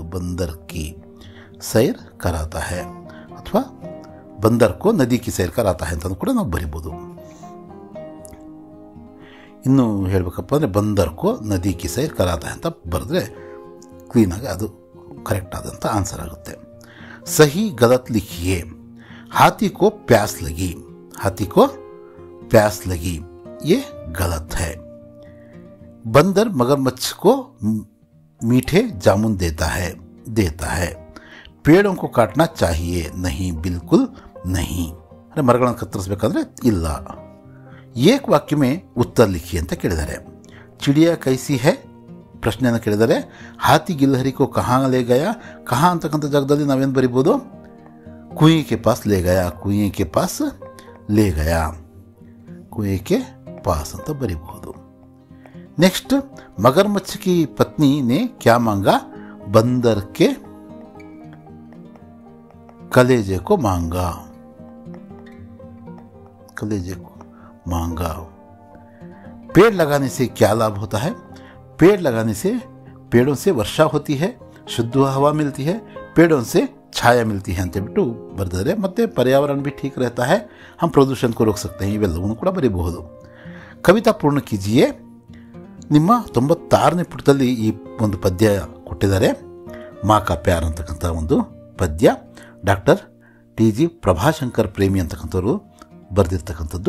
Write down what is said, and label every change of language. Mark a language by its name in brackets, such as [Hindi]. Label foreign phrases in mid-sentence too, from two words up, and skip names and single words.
[Hindi] बंदर की सैर कराता है ಅಥವಾ बंदर को नदी की सैर कराता है [Kannada] ಅಂತ ಕೂಡ ನಾವು ಬರಿಬೋದು. ಇನ್ನು ಹೇಳಬೇಕಪ್ಪ ಅಂದರೆ [Hindi] बंदर को नदी की सैर कराता है [Kannada] ಅಂತ ಬರೆದ್ರೆ ಕ್ಲೀನಾಗಿ ಅದು ಕರೆಕ್ಟ್ ಆದಂಥ ಆನ್ಸರ್ ಆಗುತ್ತೆ. [Hindi] सही गलत लिखिए. हाथी को प्यास लगी, ये गलत है. बंदर मगरमच्छ को मीठे जामुन देता है. पेड़ों को काटना चाहिए, नहीं, बिल्कुल नहीं. [Kannada] अरे मरಗಳನ್ನು ಕತ್ತರಿಸಬೇಕಂದ್ರೆ ಇಲ್ಲ. [Hindi] एक वाक्य में उत्तर लिखिए [Kannada] ಅಂತ ಕೇಳಿದ್ದಾರೆ. [Hindi] चिड़िया कैसी है [Kannada] ಪ್ರಶ್ನೆಯನ್ನು ಕೇಳಿದರೆ [Hindi] हाथी गिलहरी को कहाँ ले गया. [Kannada] ಕಹಾಂ ಅಂತಕ್ಕಂಥ ಜಾಗದಲ್ಲಿ ನಾವೇನು ಬರಿಬೋದು? [Hindi] कुएं के पास ले गया कुएं के पास [Kannada] ಅಂತ ಬರೀಬಹುದು. [Hindi] ನೆಕ್ಸ್ಟ್ मगरमच्छ की पत्नी ने क्या मांगा? बंदर के कलेजे को मांगा. पेड़ लगाने से क्या लाभ होता है? पेड़ लगाने से पेड़ों से वर्षा होती है, शुद्ध हवा मिलती है, पेड़ों से छाया मिलती है [Kannada] ಅಂತೇಳ್ಬಿಟ್ಟು ಬರೆದರೆ ಮತ್ತೆ [Hindi] पर्यावरण भी ठीक रहता है, हम प्रदूषण को रोक सकते हैं. [Kannada] ಇವೆಲ್ಲವನ್ನೂ ಕೂಡ ಬರೀಬಹುದು. [Hindi] कविता पूर्ण कीजिए. [Kannada] ನಿಮ್ಮ 96ನೇ ಪುಟದಲ್ಲಿ ಈ ಒಂದು ಪದ್ಯ ಕೊಟ್ಟಿದ್ದಾರೆ. ಮಾ ಕಾ ಪ್ಯಾರ್ ಅಂತಕ್ಕಂಥ ಒಂದು ಪದ್ಯ. ಡಾಕ್ಟರ್ TG ಪ್ರಭಾಶಂಕರ್ ಪ್ರೇಮಿ ಅಂತಕ್ಕಂಥವ್ರು ಬರೆದಿರ್ತಕ್ಕಂಥದ್ದು.